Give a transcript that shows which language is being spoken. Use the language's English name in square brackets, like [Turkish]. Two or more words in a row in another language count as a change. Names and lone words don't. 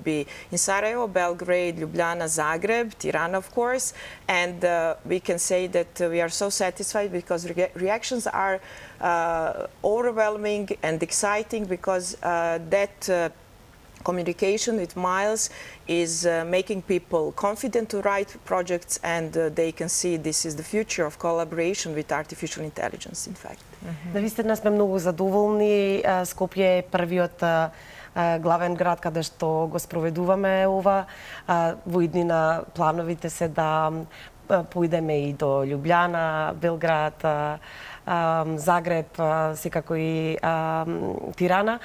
[English] be in Sarajevo, Belgrade, Ljubljana, Zagreb, Tirana of course, and we can say that we are so satisfied because reactions are overwhelming and exciting because that communication with Miles is making people confident to write projects, and they can see this is the future of collaboration with artificial intelligence, in fact. [Macedonian] Навистина сме многу задоволни. Скопје е првиот главен град каде што го спроведуваме ова. Во иднина плановите се да поидеме и до Љубљана, Белград, Загреб, секако и Тирана.